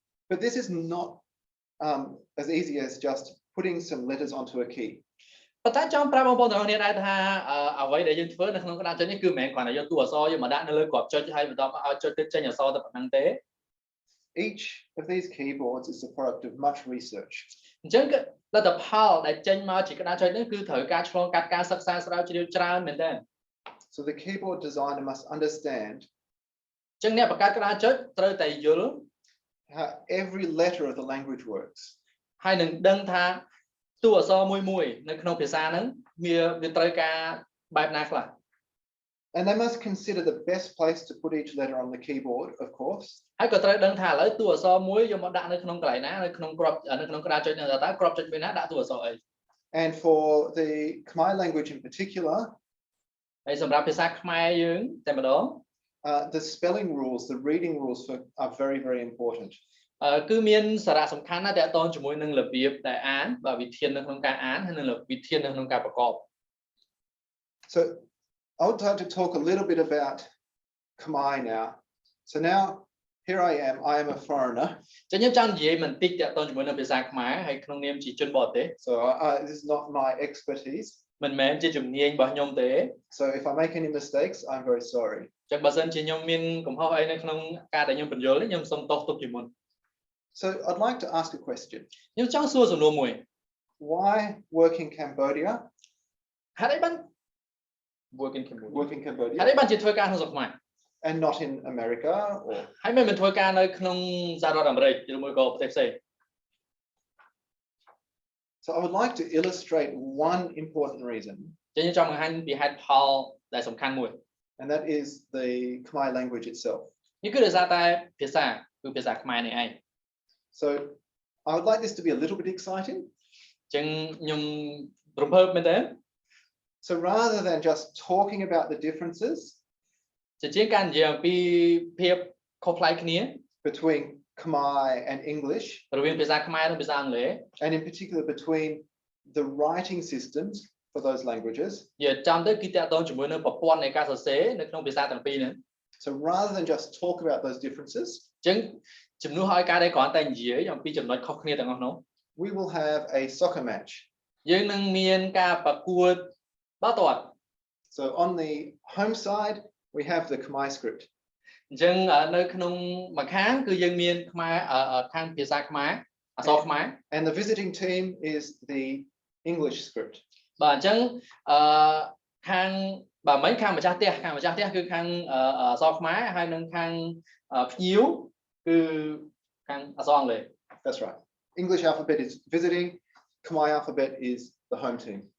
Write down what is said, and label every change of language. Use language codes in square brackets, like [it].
[en] But this is not as easy as just putting some letters onto a key. [km] ប៉ុន្តែចង់ប្រាប់បងប្អូនទាំងគ្នាដែរថាអ្វីដែលយើងធ្វើនៅក្នុងក្តារចុចនេះគឺមិនមែនគ្រាន់តែយកតួអក្សរយកមកដាក់នៅលើគ្រាប់ចុចហើយបន្តមកឲ្យចុចទៅចេញអក្សរតែប៉ុណ្្នឹងទេ [en] Each of these keyboards is the product of much research. [km] អញ្ចឹងគឺលទ្ធផលដែលចេញមកជាក្តារចុចនេះគឺត្រូវការឆ្លងកាត់ការសិក្សាស្រាវជ្រាវច្រើនមែនទែន [en] So the keyboard designer must understand [km] អញ្ចឹងអ្នកបង្កើតក្តារចុចត្រូវតែយល់ [en] how every letter of the language works. [km] ហើយនឹងដឹងថាតួអក្សរមួយនៅក្នុងភាសាហ្នឹងវាត្រូវការបែបណាខ្លះ [en] And they must consider the best place to put each letter on the keyboard, of course. [km] ហើយក៏ត្រូវដឹងថាឥឡូវតួអក្សរមួយយកមកដាក់នៅក្នុងកន្លែងណានៅក្នុងក្តារចុចហ្នឹងតើក្របចុចមួយណាដាក់តួអក្សរអី [en] And for the Khmer language in particular, [km] ហើយសម្រាប់ភាសាខ្មែរយើងតែម្ដង [en] the spelling rules, the reading rules are very, very important. [km] គឺមានសារៈសំខាន់ណាស់ទាក់ទងជាមួយនឹងរបៀបដែលអានបាទវិធាននៅក្នុងការអានហើយនិងវិធាននៅក្នុងការប្រកប [en] So I would like to talk a little bit about Khmer now. So now here I am a foreigner. [km] ចឹងខ្ញុំចង់និយាយបន្តិចទាក់ទងជាមួយនឹងភាសាខ្មែរហើយក្នុងនាមជាជនបរទេស [en] So this is not my expertise. [km] មិនមែនជាជំនាញរបស់ខ្ញុំទេ [en] So if I make any mistakes, I'm very sorry. [km] ចឹងបើសិនជាខ្ញុំមានកំហុសអីនៅក្នុងការដែលខ្ញុំបញ្យល់ខ្ញុំសូមទោសទុកជាមុន [en] So I'd like to ask a question. [km] ខ្ញុំចង់សួរសំណួរមួយ [en] Why work in Cambodia? [km] ហេតុអីបាន [en] work in Cambodia [km] ហេតុអីបានជាធ្វើការក្នុងស្រុកខ្មែរ [en] and not in America or [km] ហើយមិនធ្វើការនៅក្នុងសហរដ្ឋអាមេរិកឬមួយក៏ប្រទេសផ្សេង [en] So I would like to illustrate one important reason. [km] ចឹងខ្ញុំចង់បង្ហាញពីហេតុផលដែលសំខាន់មួយ [en] And that is the Khmer language itself. [km] នេះគឺដោយសារតែភាសាគឺភាសាខ្មែរនេះឯង [en] So I would like this to be a little bit exciting. [km] ចឹងខ្ញុំរំភើបមែនទេ [en] So rather than just talking about the differences [km] ជាការនិយាយអំពីភាពខុសប្លែកគ្នា [en] between Khmer and English [km] រវាងភាសាខ្មែរនិងភាសាអង់គ្លេស [en] and in particular between the writing systems for those languages. [km] និយាយចំទៅគឺតាក់ទងជាមួយនឹងប្រព័ន្ធនៃការសរសេរនៅក្នុងភាសាទាំងពីរហ្នឹង [en] So rather than just talk about those differences [km] ចឹងជំនួសឲ្យការដែលគ្រាន់តែនិយាយអំពីចំណុចខុសគ្នាទាំងអស់នោះ [en] we will have a soccer match. [km] យើងនឹងមានការប្រកួតបាល់ទាត់ [en] So on the home side we have the Khmer script. [km] អញ្ចឹងនៅក្នុងមួយខាងគឺយើងមានខ្មែរខាងភាសាខ្មែរអក្សរខ្មែរ [en] And the visiting team is the English script. [km] បាទអញ្ចឹងខាងបាទមិនខាងម្ចាស់ផ្ទះគឺខាងអក្សរខ្មែរហើយនឹងខាងភ្ញៀវគឺខាងអក្សរអង់គ្លេស [en] That's right. English alphabet is visiting, Khmer alphabet is the home team.